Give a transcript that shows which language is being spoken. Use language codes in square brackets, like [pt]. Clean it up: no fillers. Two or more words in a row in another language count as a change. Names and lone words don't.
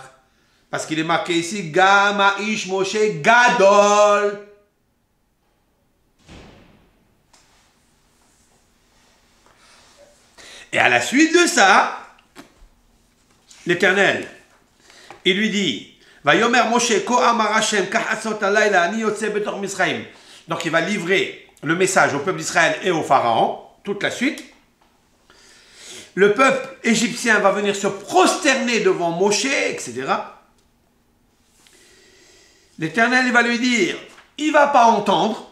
[fr] Parce qu'il est marqué ici [he] גם איש משה גדול. [fr] Et à la suite de ça, l'Éternel, il lui dit [he] ויאמר משה כה אמר ה' כחצות הלילה אני יוצא בתוך מצרים. [fr] Donc il va livrer le message au peuple d'Israël et au pharaon, toute la suite. Le peuple égyptien va venir se prosterner devant Moshe, etc. L'Éternel, il va lui dire, il ne va pas entendre.